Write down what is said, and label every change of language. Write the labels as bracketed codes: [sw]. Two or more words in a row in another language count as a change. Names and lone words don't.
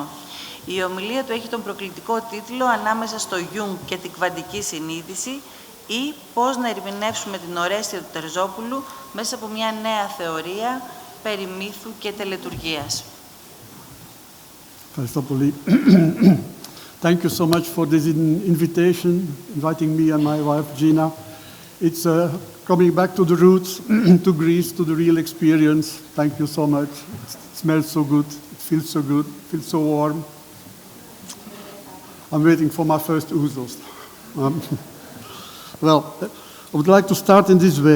[el] Η ομιλία του έχει τον προκλητικό τίτλο «Ανάμεσα στο Γιούγκ και την κβαντική συνείδηση» ή «Πώς να ερμηνεύσουμε την ορέστια του Τερζόπουλου μέσα από μια νέα θεωρία περί μύθου και τελετουργίας». Ευχαριστώ πολύ. [en] Thank you so much for this invitation, inviting me and my wife Gina. It's coming back to the roots, to Greece, to the real experience. Thank you so much. It smells so good. It feels so good. It feels so warm. I'm waiting for my first ouzels. Well, I would like to start in this way.